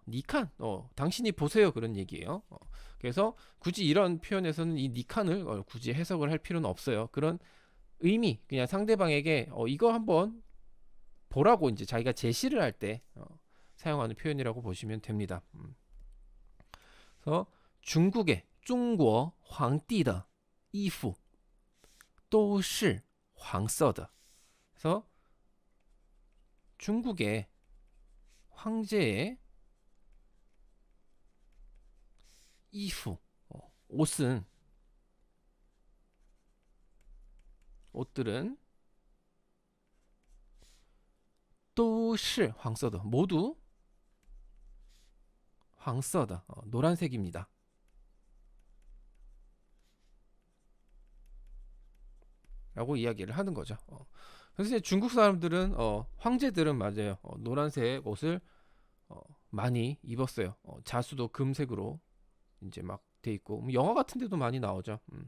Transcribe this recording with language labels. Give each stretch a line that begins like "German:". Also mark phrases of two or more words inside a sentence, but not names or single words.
Korean: 니칸, 당신이 보세요 그런 얘기예요. 그래서 굳이 이런 표현에서는 이 니칸을 굳이 해석을 할 필요는 없어요. 그런 의미, 그냥 상대방에게 이거 한번 보라고 이제 자기가 제시를 할 때 사용하는 표현이라고 보시면 됩니다. 그래서 중국의
Chinese: 中国 皇帝的衣服都是黄色的.
Korean: 그래서 중국의 황제의 衣服 옷은 옷들은
Chinese: 都是 黄色的
Korean: 모두 黄色的 노란색입니다. 라고 이야기를 하는 거죠. 그래서 이제 중국 사람들은 황제들은 맞아요. 노란색 옷을 많이 입었어요. 자수도 금색으로 이제 막 돼 있고 영화 같은 데도 많이 나오죠.